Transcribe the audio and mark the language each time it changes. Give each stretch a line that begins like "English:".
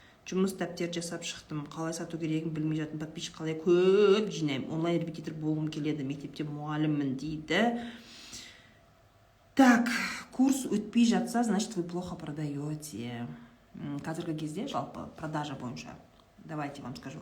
Kazakh: Жұмыс дәптер жасап шықтым. Қалай сату керегін білмей жатырмын. Подписчик қалай көп жинаймын. Онлайн репетитор болғым келеді. Мектепте мұғаліммін дейді.
Russian: Так, курс өтпей жатса, значит, вы плохо продаете.
Kazakh: Қазіргі кезде жалпы продажа бойынша.
Russian: Давайте вам скажу.